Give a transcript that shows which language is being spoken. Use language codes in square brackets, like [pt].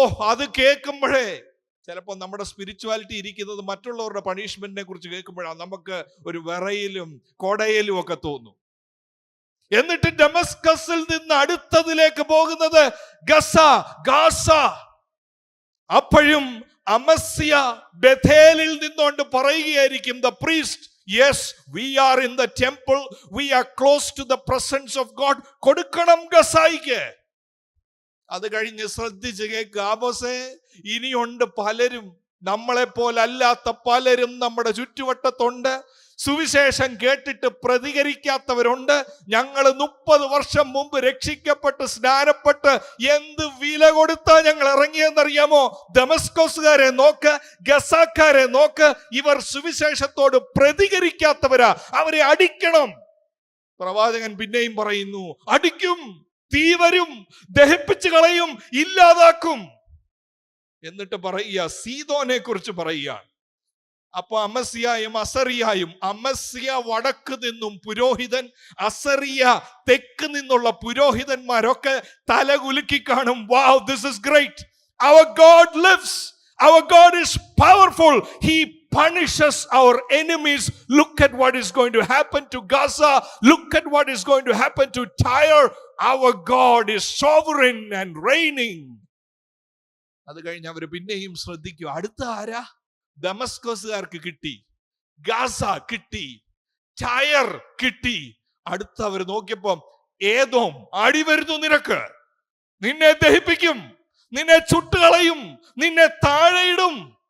[ml] അത് കേൾക്കുമ്പോഴേ ചിലപ്പോൾ നമ്മുടെ സ്പിരിച്വാലിറ്റി ഇരിക്കുന്നത് മറ്റുള്ളവരുടെ പണിഷ്മെന്റിനെ കുറിച്ച് കേൾക്കുമ്പോഴാണ് നമുക്ക് ഒരു വിറയിലും കൊടയിലും ഒക്കെ തോന്നും. എന്നിട്ട് ഡമാസ്കസിൽ നിന്ന് അടുത്തതിലേക്ക് പോകുന്നത് ഗാസ. അപ്പോഴും അമസ്യ ബഥേലിൽ നിന്നുകൊണ്ട് പറയുകയായിരിക്കും, [en] The priest, yes, we are in the temple, we are close to the presence of God. [ml] കൊടുക്കണം ഗസായിക്ക്. അത് കഴിഞ്ഞ് ശ്രദ്ധിച്ച് കേൾക്കുക, ആമോസേ, ഇനിയുണ്ട് പലരും, നമ്മളെപ്പോലല്ലാത്ത പലരും നമ്മുടെ ചുറ്റുവട്ടത്തുണ്ട്. സുവിശേഷം കേട്ടിട്ട് പ്രതികരിക്കാത്തവരുണ്ട്. ഞങ്ങൾ 30 വർഷം മുമ്പ് രക്ഷിക്കപ്പെട്ട് സ്നാനപ്പെട്ട് എന്ത് വില കൊടുത്താ ഞങ്ങൾ ഇറങ്ങിയെന്നറിയാമോ? ദമസ്കോസുകാരെ നോക്ക്, ഗസാക്കാരെ നോക്ക്, ഇവർ സുവിശേഷത്തോട് പ്രതികരിക്കാത്തവരാ, അവരെ അടിക്കണം. പ്രവാചകൻ പിന്നെയും പറയുന്നു, അടിക്കും, തീ വരും, ദഹിപ്പിച്ചു കളയും, ഇല്ലാതാക്കും. എന്നിട്ട് പറയുക, സീദോനെ കുറിച്ച് പറയുക. അപ്പൊ അമസ്യായും അസറിയായും, അമസ്യ വടക്ക് നിന്നും പുരോഹിതൻ, അസറിയ തെക്ക് നിന്നുള്ള പുരോഹിതന്മാരൊക്കെ തലകുലുക്കി കാണും. [en] Wow, this is great. Our God lives. Our God is powerful. He punishes our enemies. Look at what is going to happen to Gaza. Look at what is going to happen to Tyre. Our God is sovereign and reigning. [ml] അത് കഴിഞ്ഞ് അവർ പിന്നെയും ശ്രദ്ധിക്കും, അടുത്ത ആരാ? ദമസ്കോസുകാർക്ക് കിട്ടി, Gaza കിട്ടി, tyre കിട്ടി. അടുത്ത അവർ നോക്കിയപ്പോ ഏദോം, അടി വരുന്നു നിനക്ക്, നിന്നെ ദഹിപ്പിക്കും, നിന്നെ ചുട്ടുകളയും, നിന്നെ താഴെയിടും.